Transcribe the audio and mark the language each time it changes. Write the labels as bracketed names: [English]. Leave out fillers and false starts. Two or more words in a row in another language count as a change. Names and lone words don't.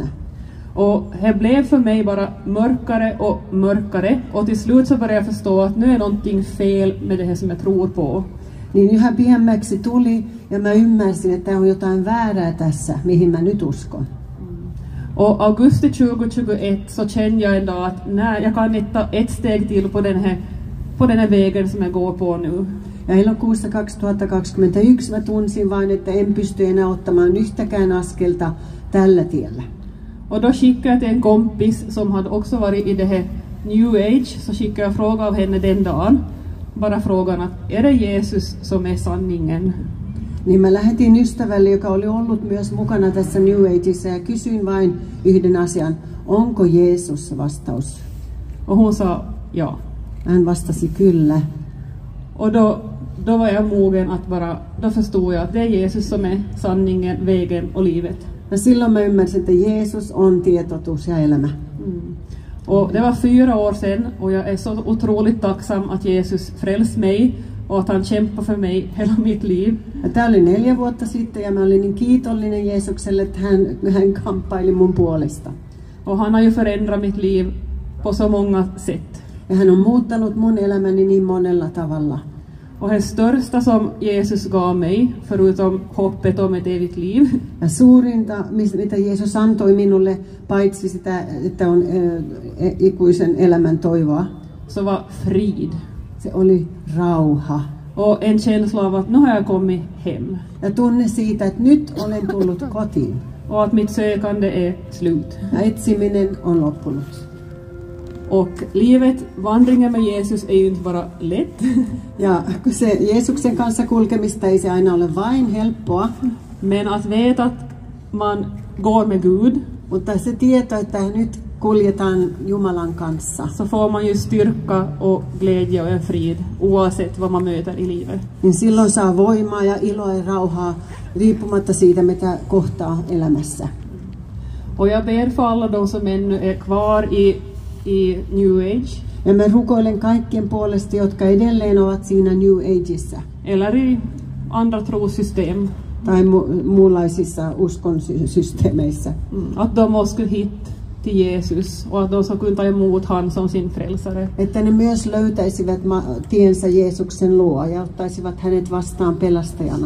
[Swedish] Och det blev för mig bara mörkare och mörkare och till slut så började jag förstå att nu är någonting fel med det här som jag tror på. [Finnish] Niin yhä pidemmäksi tuli ja mä ymmärsin, että on jotain väärää tässä, mihin mä nyt uskon. [Swedish] Och augusti 2021 så kände jag en dag att nej, jag kan inte ta ett steg till på den här vägen som jag går på nu. [Finnish] Ja elokuussa 2021 mä tunsin vain, että en pysty enää ottamaan yhtäkään askelta tällä tiellä. [Swedish] Och då skickade jag till en kompis som hade också varit i det här New Age, så skickade jag fråga av henne den dagen. Bara frågan att är det Jesus som är sanningen? [Finnish] Niin mä lähetin ystävälle, joka oli ollut myös mukana tässä New Ageissa ja kysyin vain yhden asian. Onko Jeesus vastaus? [Swedish] Och hon sa ja. [Finnish] Hän vastasi kyllä. [Swedish] Och då var jag mogen att då förstod jag att det är Jesus som är sanningen, vägen och livet. [Finnish] Ja silloin mä ymmärsin, että Jeesus on tie, totuus ja elämä. [Swedish] Och det var 4 år sedan och jag är så otroligt tacksam att Jesus frälst mig och att han kämpar för mig hela mitt liv. [Finnish] Tämä oli 4 vuotta sitten ja mä olin niin kiitollinen Jeesukselle, että hän kamppaili mun puolesta. [Swedish] Och han har ju förändrat mitt liv på så många sätt. [Finnish] Ja hän on muuttanut mun elämäni niin monella tavalla. [Swedish] Och det största som Jesus gav mig, förutom hoppet om ett evigt liv, [Finnish] Ja suurinta, mitä Jeesus antoi minulle, paitsi sitä, että on ikuisen elämän toivoa, [Swedish] så var frid. [Finnish] se oli rauha. [Swedish] Och en känsla av att nu har jag kommit hem. [Finnish] Ja tunne siitä, että nyt olen tullut kotiin. [Swedish] Och att mitt sökande är slut. [Finnish] Ja etsiminen on loppunut. [Swedish] Och livet, vandringen med Jesus är ju inte bara lätt. [Finnish] Ja se Jeesuksen kanssa kulkemista ei se aina ole vain helppoa, [Swedish] Men att veta att man går med Gud, [Finnish] mutta se tieto, että nyt kuljetaan Jumalan kanssa, [Swedish] så får man ju styrka och glädje och en frid oavsett vad man möter i livet. [Finnish] niin silloin saa voimaa ja iloa ja rauhaa riippumatta siitä, mitä kohtaa elämässä. [Swedish] Och jag ber för alla de som ännu är kvar i New Age, [Finnish] Ja mä rukoilen kaikkien puolesta, jotka edelleen ovat siinä New Ageissa [Swedish] eller i andra trossystem, [Finnish] tai muunlaisissa uskonsysteemeissä. [Swedish] att de också skulle hit till Jesus och att de ska kunna ta emot han som sin frälsare. [Finnish] Että ne myös löytäisivät tiensä Jeesuksen luo ja ottaisivat hänet vastaan pelastajana.